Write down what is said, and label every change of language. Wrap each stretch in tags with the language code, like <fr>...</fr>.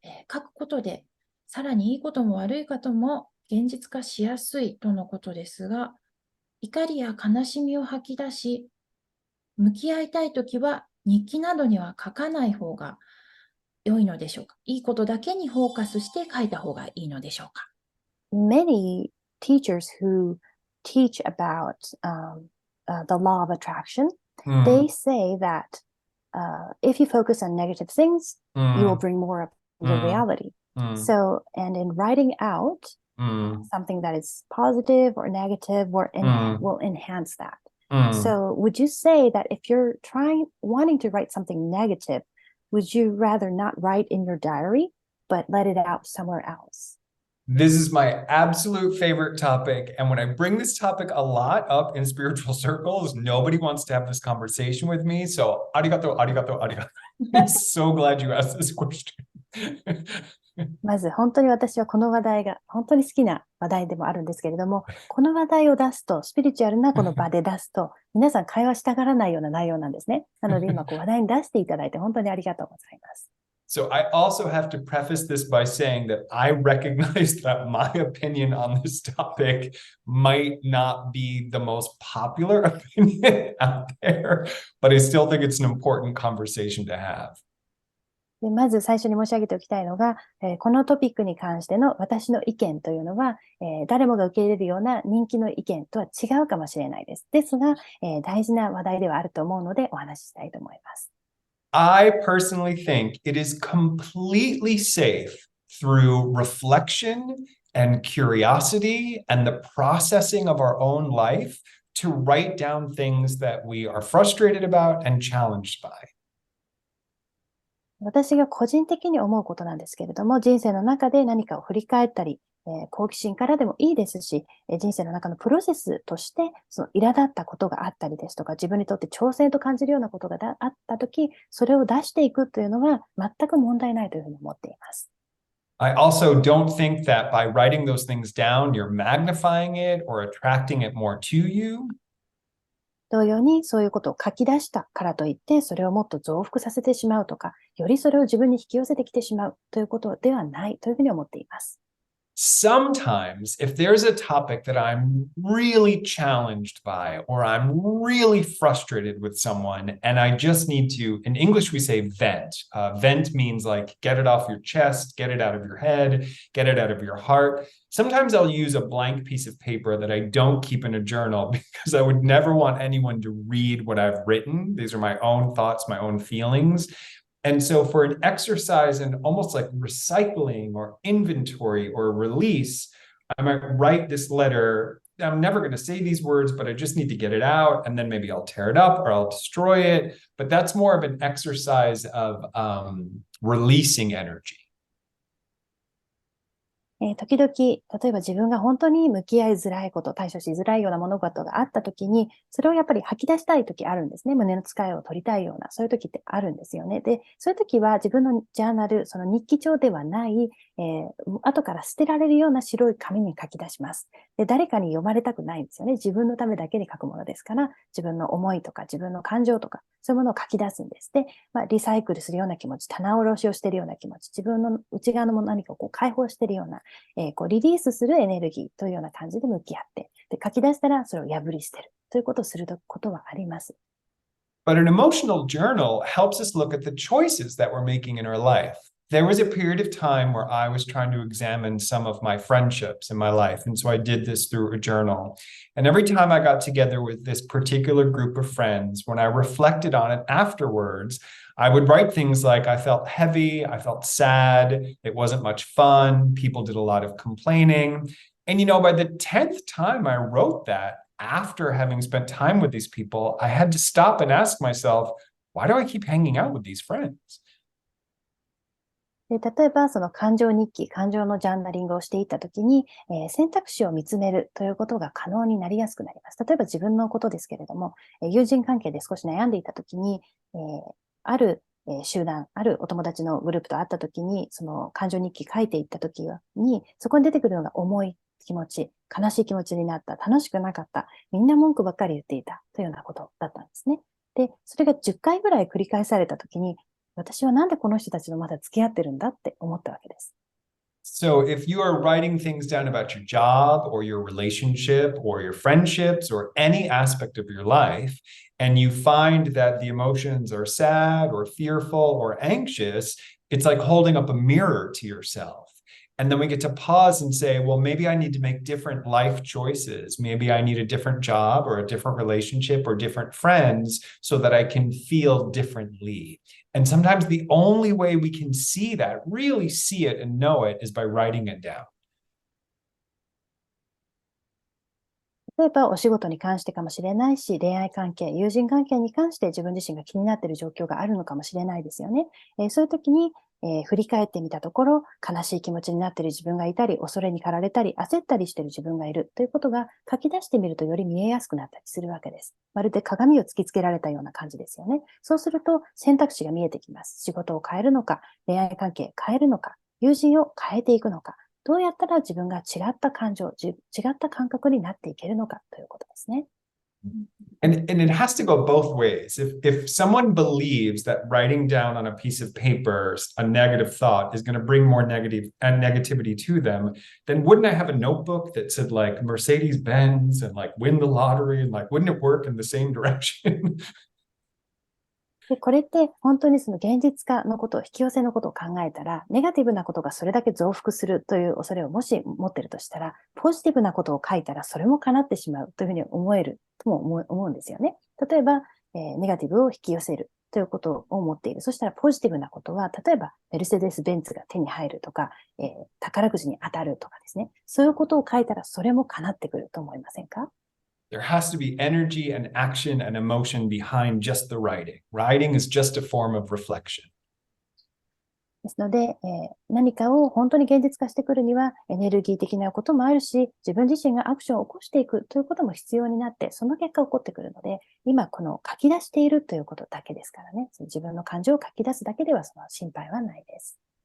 <ja>書くことでさらにいいことも悪いことも現実化しやすいとのことですが、怒りや悲しみを吐き出し、向き合いたいときは日記などには書かない方が良いのでしょうか。いいことだけにフォーカスして書いた方がいいのでしょうか。</ja> <en>Many teachers who teach about the law of attraction, they say that if you focus on negative things, you will bring more up the reality. So, and in writing out something that is positive or negative will enhance that. So would you say that if you're wanting to write something negative, would you rather not write in your diary, but let it out somewhere else? This is my absolute favorite topic. And when I bring this topic a lot up in spiritual circles, nobody wants to have this conversation with me.</en> <ja>So, arigato, arigato, arigato.</ja> <en>I'm so glad you asked this question.</en> <ja>まず本当に私はこの話題が本当に好きな話題でもあるんですけれども、この話題を出すと、スピリチュアルなこの場で出すと、皆さん会話したがらないような内容なんですね。なので今話題に出していただいて本当にありがとうございます。</ja> <en>So I also have to preface this by saying that I recognize that my opinion on this topic might not be the most popular opinion out there, but I still think it's an important conversation to have.</en> <ja>でまず最初に申し上げておきたいのが、このトピックに関しての私の意見というのは、誰もが受け入れるような人気の意見とは違うかもしれないです。ですが、大事な話題ではあると思うのでお話ししたいと思います。</ja> <en>I personally think it is completely safe through reflection and curiosity and the processing of our own life to write down things that we are frustrated about and challenged by.</en> <ja>私が個人的に思うことなんですけれども、人生の中で何かを振り返ったり、好奇心からでもいいですし、人生の中のプロセスとして、その苛立ったことがあったりですとか、自分にとって挑戦と感じるようなことがあったとき、それを出していくというのは全く問題ないというふうに思っています。</ja> <en>I also don't think that by writing those things down, you're magnifying it or attracting it more to you.</en> <ja>同様にそういうことを書き出したからといって、それをもっと増幅させてしまうとか、よりそれを自分に引き寄せてきてしまうということではないというふうに思っています。</ja> <en>Sometimes, if there's a topic that I'm really challenged by, or I'm really frustrated with someone, and I just need to, in English, we say vent. Vent means like get it off your chest, get it out of your head, get it out of your heart. Sometimes I'll use a blank piece of paper that I don't keep in a journal because I would never want anyone to read what I've written. These are my own thoughts, my own feelings. And so for an exercise in almost like recycling or inventory or release, I might write this letter. I'm never going to say these words, but I just need to get it out. And then maybe I'll tear it up or I'll destroy it. But that's more of an exercise of releasing energy.</en> <ja>時々、例えば自分が本当に向き合いづらいこと、対処しづらいような物事があった時に、それをやっぱり吐き出したい時あるんですね。胸の使いを取りたいような、そういう時ってあるんですよね。で、そういう時は自分のジャーナル、その日記帳ではない、後から捨てられるような白い紙に書き出します。で、誰かに読まれたくないんですよね。自分のためだけに書くものですから、自分の思いとか自分の感情とか、そういうものを書き出すんです。で、リサイクルするような気持ち、棚卸しをしているような気持ち、自分の内側のもの何かをこう解放しているような、リリースするエネルギーというような感じで向き合って、で書き出したらそれを破り捨てるということをすることはあります。</ja> <en>But an emotional journal helps us look at the choices that we're making in our life. There was a period of time where I was trying to examine some of my friendships in my life. And so I did this through a journal. And every time I got together with this particular group of friends, when I reflected on it afterwards, I would write things like, I felt heavy, I felt sad, it wasn't much fun, people did a lot of complaining. And, by the 10th time I wrote that, after having spent time with these people, I had to stop and ask myself, why do I keep hanging out with these friends?</en> <ja>で、例えば、その感情日記、感情のジャーナリングをしていったときに、選択肢を見つめるということが可能になりやすくなります。例えば自分のことですけれども、友人関係で少し悩んでいたときに、ある集団、あるお友達のグループと会ったときに、その感情日記書いていったときに、そこに出てくるのが重い気持ち、悲しい気持ちになった、楽しくなかった、みんな文句ばっかり言っていたというようなことだったんですね。で、それが10回ぐらい繰り返されたときに、私はなんでこの人たちとまだ付き合ってるんだって思ったわけです。</ja> <en>So if you are writing things down about your job or your relationship or your friendships or any aspect of your life, and you find that the emotions are sad or fearful or anxious, it's like holding up a mirror to yourself. And then we get to pause and say, well, maybe I need to make different life choices. Maybe I need a different job or a different relationship or different friends so that I can feel differently. And sometimes the only way we can see that, really see it and know it, is by writing it down.</en> <ja>例えばお仕事に関してかもしれないし、恋愛関係、友人関係に関して自分自身が気になっている状況があるのかもしれないですよね。そういう時に、振り返ってみたところ、悲しい気持ちになっている自分がいたり、恐れに駆られたり、焦ったりしている自分がいるということが書き出してみるとより見えやすくなったりするわけです。まるで鏡を突きつけられたような感じですよね。そうすると選択肢が見えてきます。仕事を変えるのか、恋愛関係変えるのか、友人を変えていくのか。どうやったら自分が違った感情、違った感覚になっていけるのかということですね。</ja> <en>And it has to go both ways. If someone believes that writing down on a piece of paper a negative thought is going to bring more negativity to them, then wouldn't I have a notebook that said like Mercedes-Benz and like win the lottery and like wouldn't it work in the same direction?</en> <ja>で、これって本当にその現実化のこと、引き寄せのことを考えたら、ネガティブなことがそれだけ増幅するという恐れをもし持っているとしたら、ポジティブなことを書いたらそれも叶ってしまうというふうに思えるとも思うんですよね。例えば、ネガティブを引き寄せるということを思っている。そしたらポジティブなことは、例えばメルセデス・ベンツが手に入るとか、宝くじに当たるとかですね。そういうことを書いたらそれも叶ってくると思いませんか</ja> <en>？There has to be energy and action and emotion behind just the writing. Writing is just a form of reflection.</en> <ja>ですので、何かを本当に現実化してくるにはエネルギー的なこともあるし、自分自身がアクションを起こしていくということも必要になって、その結果起こってくるので、今この書き出しているということだけですからね、自分の感情を書き出すだけではその心配はないです。</ja>